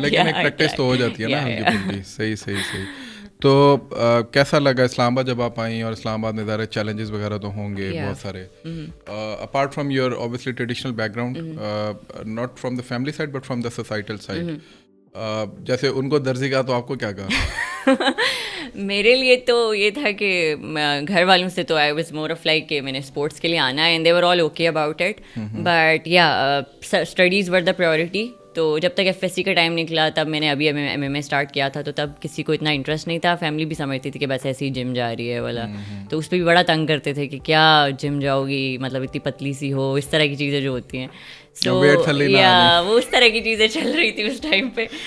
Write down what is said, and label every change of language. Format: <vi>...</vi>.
<ur>لیکن ایک پریکٹس تو ہو جاتی ہے نا ہلکی پھلکی. صحیح. تو کیسا لگا اسلام آباد جب آپ آئیں؟ اور اسلام آباد میں ظاہر چیلنجز وغیرہ تو ہوں گے بہت سارے,</ur> <en>Apart from your obviously traditional background, not from the family side but from the societal side.</en> <ur>جیسے ان کو درزی کا, تو آپ کو کیا کہا؟ میرے لیے تو یہ تھا کہ گھر والوں سے تو</ur> <en>I was more of like</en> <ur>کہ میں نے اسپورٹس کے لیے آنا ہے,</ur> <en>And they were all okay about it. But yeah studies were the priority.</en> <ur>تو جب تک FSC کا ٹائم نکلا, تب میں نے ابھی MMA اسٹارٹ کیا تھا, تو تب کسی کو اتنا انٹرسٹ نہیں تھا. فیملی بھی سمجھتی تھی کہ بس ایسی جم جا رہی ہے والا. تو اس پہ بھی بڑا تنگ کرتے تھے کہ کیا جم جاؤ گی, مطلب اتنی پتلی سی ہو, اس طرح کی چیزیں جو ہوتی ہیں. سو یا وہ اس طرح کی چیزیں چل رہی تھی اس ٹائم پہ.</ur>